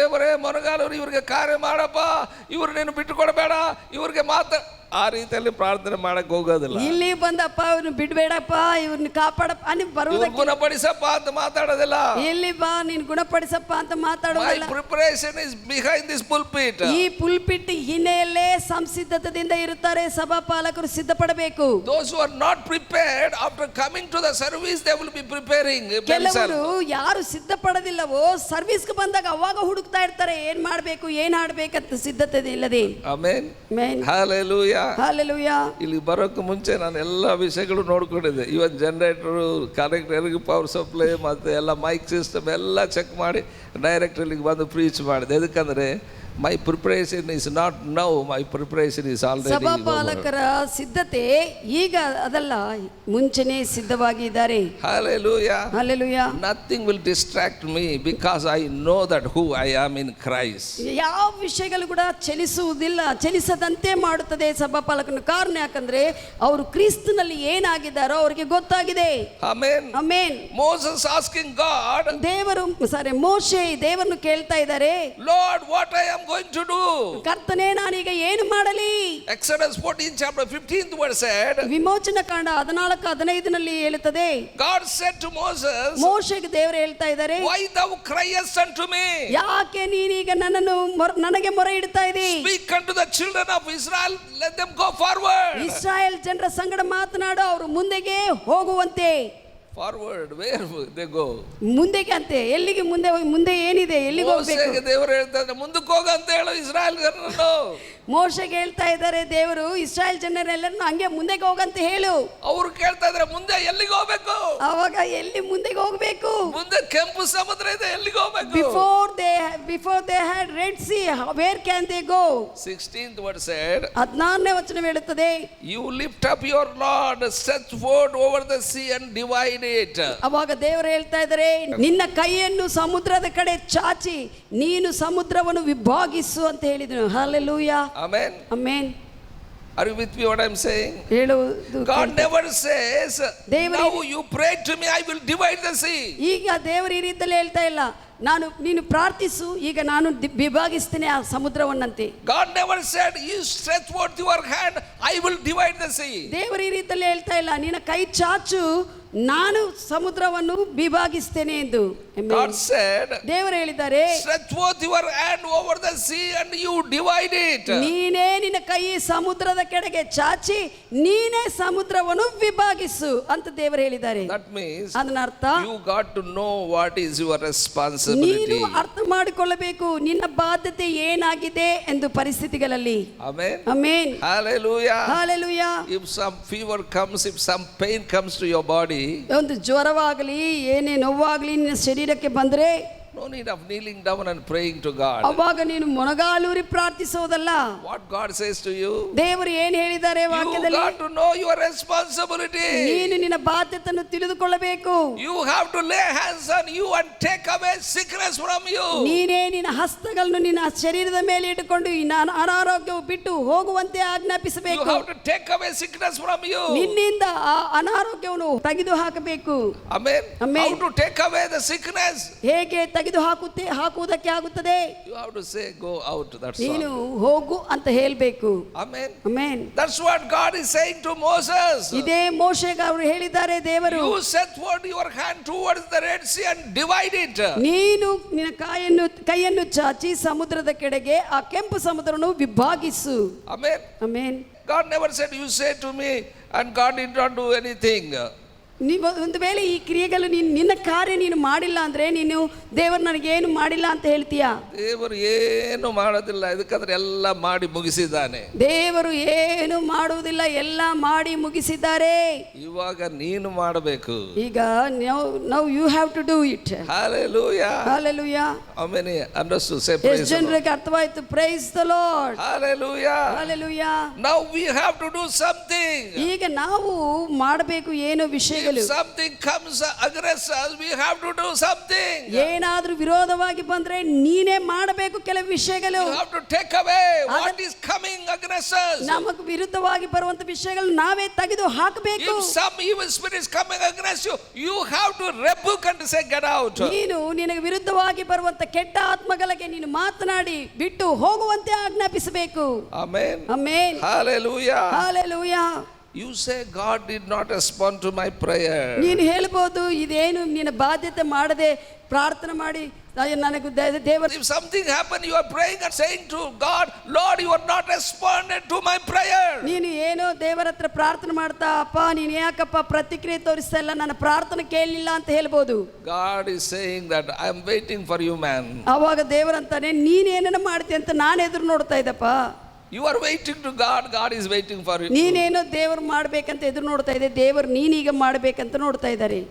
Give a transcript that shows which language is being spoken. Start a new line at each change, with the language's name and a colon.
Kannada: ದೇವರೇ ಮೊಣಗಾಲೂರು ಇವ್ರಿಗೆ ಕಾರ್ಯ ಮಾಡಪ್ಪ, ಇವ್ರು ನೀನು ಬಿಟ್ಟುಕೊಡಬೇಡ, ಇವ್ರಿಗೆ ಆ ರೀತಿಯಲ್ಲಿ ಪ್ರಾರ್ಥನೆ ಮಾಡಕ್ ಹೋಗೋದಿಲ್ಲ. ಇಲ್ಲಿ ಬಂದಪ್ಪ ಇವ್ರನ್ನ ಬಿಡ್ಬೇಡಪ್ಪ, ಇವ್ರನ್ನ ಕಾಪಾಡಪ್ಪ ನೀವು ಬರುವುದಕ್ಕೆ, ಗುಣಪಡಿಸಪ್ಪ ಅಂತ ಮಾತಾಡೋದಿಲ್ಲ. ಇಲ್ಲಿ ಬಾ ನೀನು ಗುಣಪಡಿಸಪ್ಪ ಅಂತ ಮಾತಾಡೋದಿಲ್ಲ.
English: Preparation is behind this pulpit.
Kannada: ಈ ಪುಲ್ಪಿಟ್ ಹಿನ್ನೆಲೆಯಲ್ಲೇ ಸಂಸಿದ್ಧತೆಯಿಂದ ಇರುತ್ತಾರೆ. ಸಭಾ ಪಾಲಕರು ಸಿದ್ಧಪಡಬೇಕು.
English: Those who are not prepared after coming to the service they will be preparing.
Kannada: ಕೆಲವರು ಯಾರು ಸಿದ್ಧಪಡೋದಿಲ್ಲವೋ ಸರ್ವಿಸ್ಗೆ ಬಂದಾಗ ಅವಾಗ ಹುಡುಕ್ತಾ ಇರ್ತಾರೆ, ಏನ್ ಮಾಡ್ಬೇಕು ಏನ್ ಆಡ್ಬೇಕಂತ ಸಿದ್ಧತೆ ಇಲ್ಲದೆ. ಆಮೆನ್. ಆಮೆನ್. ಹಲ್ಲೆಲೂಯಾ.
English: Hallelujah.
Kannada: ಇಲ್ಲಿ ಬರೋಕ್ಕೆ ಮುಂಚೆ ನಾನು ಎಲ್ಲ ವಿಷಯಗಳು ನೋಡ್ಕೊಂಡಿದ್ದೆ. ಇವನ್ ಜನರೇಟರು, ಕನೆಕ್ಟರ್ಗೆ ಪವರ್ ಸಪ್ಲೈ ಮತ್ತು ಎಲ್ಲ ಮೈಕ್ ಸಿಸ್ಟಮ್ ಎಲ್ಲ ಚೆಕ್ ಮಾಡಿ ಡೈರೆಕ್ಟ್ ಇಲ್ಲಿಗೆ ಬಂದು ಪ್ರೀಚ್ ಮಾಡಿದೆ. ಎದಕ್ಕಂದ್ರೆ
English: My preparation is not now, my preparation is already.
Kannada: ಸಭಾಪಾಲಕರ ಸಿದ್ಧತೆ ಈಗ ಅದಲ್ಲ, ಮುಂಚೆನೇ ಸಿದ್ಧವಾಗಿ ಇದ್ದಾರೆ.
English: Hallelujah. Hallelujah. Nothing will distract me because I know that who I am in Christ.
Kannada: ಯಾವ ವಿಷಯಗಳು ಕೂಡ ಚಲಿಸುವುದಿಲ್ಲ, ಚಲಿಸದಂತೆ ಮಾಡುತ್ತದೆ ಸಭಾಪಾಲಕನ. ಕಾರಣ ಯಾಕಂದ್ರೆ ಅವರು ಕ್ರಿಸ್ತನಲ್ಲಿ ಏನಾಗಿದ್ದಾರೋ ಅವರಿಗೆ ಗೊತ್ತಾಗಿದೆ.
English: Amen.
Kannada: Amen.
English: Moses asking God,
Kannada: ಮೋಶೆ ದೇವರನ್ನು ಕೇಳ್ತಾ ಇದ್ದಾರೆ,
English: Lord, what I am going to do?
Kannada: ಕರ್ತನೇ, ನಾನೀಗ ಏನು ಮಾಡಲಿ?
English: Exodus 14 chapter 15th verse said,
Kannada: ವಿಮೋಚನ ಕಾಂಡ 14:15 ಹೇಳುತ್ತದೆ,
English: God said to Moses,
Kannada: ಮೋಶೆಗೆ ದೇವರು ಹೇಳ್ತಾ ಇದ್ದಾರೆ,
English: why thou criest unto me?
Kannada: ಯಾಕೆ ನೀನೀಗ ನನಗೆ ಮೊರೆ ಇಡ್ತಾ ಇದ್ದೀ?
English: Speak unto the children of Israel, let them go forward.
Kannada: Israel ಜನರ ಸಂಗಡ ಮಾತನಾಡು, ಅವರು ಮುಂದೆಗೆ ಹೋಗುವಂತೆ.
English: Forward, where they go?
Kannada: ಮುಂದೆಗೆ ಅಂತೆ, ಎಲ್ಲಿಗೆ ಮುಂದೆ ಹೋಗಿ? ಮುಂದೆ ಏನಿದೆ, ಎಲ್ಲಿಗೆ ಹೋಗ್ಬೇಕು? ದೇವರು ಹೇಳ್ತಾರೆ ಮುಂದಕ್ಕೆ ಹೋಗ ಅಂತ ಹೇಳು ಇಸ್ರಾಯೇಲ್ ಜನರನ್ನು. ಮೋಶೆಗೆ ಹೇಳ್ತಾ ಇದ್ದಾರೆ ದೇವರು, ಇಸ್ರಾಯೇಲ್ ಜನರೆಲ್ಲರನ್ನು ಹಂಗೆ ಮುಂದೆಗೆ ಹೋಗಂತ ಹೇಳು. ಅವರು ಕೇಳ್ತಾ ಇದ್ದಾರೆ ಮುಂದೆ ಎಲ್ಲಿಗೆ ಹೋಗ್ಬೇಕು? ಅವಾಗ ಎಲ್ಲಿ ಮುಂದೆಗೆ ಹೋಗ್ಬೇಕು? ಮುಂದೆ ಕೆಂಪು ಸಮುದ್ರ ಇದೆ, ಎಲ್ಲಿಗೆ ಹೋಗ್ಬೇಕು?
English: Before they had Red Sea, where can they go? 16th verse said,
Kannada: 16ನೇ ವಚನ ಹೇಳುತ್ತದೆ,
English: you lift up your rod, stretch forth over the sea and divide it.
Kannada: ಅವಾಗ ದೇವರು ಹೇಳ್ತಾ ಇದ್ದಾರೆ, ನಿನ್ನ ಕೈಯನ್ನು ಸಮುದ್ರದ ಕಡೆ ಚಾಚಿ ನೀನು ಸಮುದ್ರವನ್ನು ವಿಭಾಗಿಸು ಅಂತ ಹೇಳಿದನು.
English: Hallelujah. Amen. Amen. Are you with me what I'm saying?
Kannada: ಹೇಳುವುದು
English: God never says, now you pray to me, I will divide the sea.
Kannada: ಈಗ ದೇವರು ಈ ರೀತಿಯಲ್ಲಿ ಹೇಳ್ತಾ ಇಲ್ಲ, ನೀನು ಪ್ರಾರ್ಥಿಸು, ಈಗ ನಾನು ವಿಭಾಗಿಸ್ತೇನೆ ಆ ಸಮುದ್ರವನ್ನಂತೆ.
English: God never said, you stretch forth your hand, I will divide the sea.
Kannada: ದೇವರು ಈ ರೀತಿಯಲ್ಲಿ ಹೇಳ್ತಾ ಇಲ್ಲ, ನಿನ್ನ ಕೈ ಚಾಚು, ನಾನು ಸಮುದ್ರವನ್ನು ವಿಭಾಗಿಸ್ತೇನೆ ಎಂದು.
English: God said,
Kannada: ದೇವರು ಹೇಳಿದ್ದಾರೆ,
English: stretch forth your hand over the sea and you divide it.
Kannada: ನೀನೇ ನಿನ್ನ ಕೈ ಸಮುದ್ರದ ಕಡೆಗೆ ಚಾಚಿ ನೀನೇ ಸಮುದ್ರವನ್ನು ವಿಭಾಗಿಸು ಅಂತ ದೇವರು ಹೇಳಿದ್ದಾರೆ.
English: That means
Kannada: ಅದರ ಅರ್ಥ,
English: you got to know what is your responsibility.
Kannada: ನೀನು ಅರ್ಥ ಮಾಡಿಕೊಳ್ಳಬೇಕು ನಿನ್ನ ಬಾಧ್ಯತೆ ಏನಾಗಿದೆ ಎಂದು ಪರಿಸ್ಥಿತಿಗಳಲ್ಲಿ.
English: Amen. Amen. Hallelujah. Hallelujah. If some fever comes, if some pain comes to your body,
Kannada: ಒಂದು ಜ್ವರವಾಗಲಿ ಏನೇ ನೋವಾಗಲಿ ನಿನ್ನ ಶರೀರಕ್ಕೆ ಬಂದರೆ,
English: no need of kneeling down and praying to God.
Kannada: ಅವಾಗ ನೀನು ಮೊಣಗಾಲೂರಿ ಪ್ರಾರ್ಥಿಸೋದಲ್ಲ.
English: What God says to you,
Kannada: ದೇವರು ಏನು ಹೇಳಿದ್ದಾರೆ ವಾಕ್ಯದಲ್ಲಿ,
English: you got to know your responsibility.
Kannada: ನೀನು ನಿನ್ನ ಬಾಧ್ಯತೆಯನ್ನು ತಿಳಿದುಕೊಳ್ಳಬೇಕು.
English: You have to lay hands on you and take away sickness from you.
Kannada: ನೀನೇ ನಿನ್ನ ಹಸ್ತಗಳನ್ನು ನಿನ್ನ ಶರೀರದ ಮೇಲೆ ಇಟ್ಟುಕೊಂಡು ಈ ಅನಾರೋಗ್ಯವು ಬಿಟ್ಟು ಹೋಗುವಂತೆ ಆಜ್ಞಾಪಿಸಬೇಕು.
English: You have to take away sickness from you.
Kannada: ನಿನ್ನಿಂದ ಆ ಅನಾರೋಗ್ಯವನ್ನು ತೆಗೆದು ಹಾಕಬೇಕು.
English: Amen. Amen. How to take away the sickness?
Kannada: ಹೇಗೆ ತೆಗೆದು ಹಾಕುವುದಕ್ಕೆ ಆಗುತ್ತದೆ?
English: You have to say go out. That's all.
Kannada: ನೀನು ಹೋಗು ಅಂತ ಹೇಳಬೇಕು.
English: Amen. Amen. That's what God is saying to Moses.
Kannada: ಇದೇ ಮೋಶೆಗೆ ಅವರು ಹೇಳಿದ್ದಾರೆ ದೇವರು,
English: You set forth your hand towards the Red Sea and divide it. ನೀನು ನಿನ್ನ ಕೈಯನ್ನು ಚಾಚಿ ಸಮುದ್ರದ ಕಡೆಗೆ ಆ ಕೆಂಪು ಸಮುದ್ರವನ್ನು ವಿಭಾಗಿಸು. Amen. Amen. God never said you say to me and God did not do anything.
Kannada: ನೀವು ಒಂದು ವೇಳೆ ಈ ಕ್ರಿಯೆಗಳು ನಿನ್ನ ಕಾರ್ಯ ನೀನು ಮಾಡಿಲ್ಲ ಅಂದ್ರೆ ನೀನು ದೇವರು ನನಗೇನು ಮಾಡಿಲ್ಲ ಅಂತ ಹೇಳ್ತೀಯಾ? ದೇವರು ಏನು ಮಾಡೋದಿಲ್ಲ, ಇದಕ್ಕಂದ್ರೆ ಎಲ್ಲ ಮಾಡಿ ಮುಗಿಸಿದ್ದಾನೆ. ದೇವರು ಏನು ಮಾಡುವುದಿಲ್ಲ, ಎಲ್ಲ ಮಾಡಿ ಮುಗಿಸಿದ್ದಾರೆ. ಇವಾಗ ನೀನು ಮಾಡಬೇಕು.
English: ಈಗ now you have to do it. Hallelujah. Hallelujah. How many understood? Say praise the Lord.
Kannada: ಜನರಿಗೆ ಅರ್ಥವಾಯಿತು?
English: Praise the Lord. Hallelujah. Hallelujah. Now we have to do something.
Kannada: ಈಗ ನಾವು ಮಾಡಬೇಕು ಏನೋ ವಿಷಯಗಳು.
English: If something comes against us, we have to do something.
Kannada: ಏನಾದರೂ ವಿರೋಧವಾಗಿ ಬಂದ್ರೆ ನೀನೇ ಮಾಡಬೇಕು ಕೆಲವು ವಿಷಯಗಳು.
English: You have to take away what is coming against us.
Kannada: ನಮಗೆ ವಿರುದ್ಧವಾಗಿ ಬರುವಂತ ವಿಷಯಗಳು ನಾವೇ ತೆಗೆದು ಹಾಕಬೇಕು.
English: If some evil spirits coming against you, you have to rebuke and say get out.
Kannada: ನೀನು ನಿನಗೆ ವಿರುದ್ಧವಾಗಿ ಬರುವಂತ ಕೆಟ್ಟ ಆತ್ಮಗಳಿಗೆ ನೀನು ಮಾತನಾಡಿ ಬಿಟ್ಟು ಹೋಗುವಂತೆ ಆಜ್ಞಾಪಿಸಬೇಕು.
English: Amen. Amen. Hallelujah. Hallelujah. You say God did not respond to my prayer.
Kannada: ನೀನು ಹೇಳ್ಬೋದು, ಇದೇನು ನಿನ್ನ ಬಾಧ್ಯತೆ ಮಾಡದೆ ಪ್ರಾರ್ಥನೆ ಮಾಡಿ ನನಗೆ ದೇವರು.
English: If something happened, you are praying and saying to God, Lord, you are not responded to my prayer.
Kannada: ನೀನು ಏನೋ ದೇವರ ಹತ್ರ ಪ್ರಾರ್ಥನೆ ಮಾಡ್ತಾ, ಅಪ್ಪ ನೀನು ಯಾಕಪ್ಪ ಪ್ರತಿಕ್ರಿಯೆ ತೋರಿಸ್ತಾ ಇಲ್ಲ, ನನ್ನ ಪ್ರಾರ್ಥನೆ ಕೇಳಲಿಲ್ಲ ಅಂತ ಹೇಳ್ಬೋದು.
English: God is saying that I am waiting for you, man.
Kannada: ಅವಾಗ ದೇವರಂತಾನೆ, ನೀನೇನ ಮಾಡ್ತೀಯ ಅಂತ ನಾನು ಎದುರು ನೋಡ್ತಾ ಇದ್ದಪ್ಪ.
English: You are waiting to God, God is waiting for you.
Kannada: ನೀನೇನೋ ದೇವರು ಮಾಡ್ಬೇಕಂತ ಎದುರು ನೋಡ್ತಾ ಇದೆ, ದೇವರು ನೀನೀಗ ಮಾಡ್ಬೇಕಂತ ನೋಡ್ತಾ ಇದ್ದಾರೆ.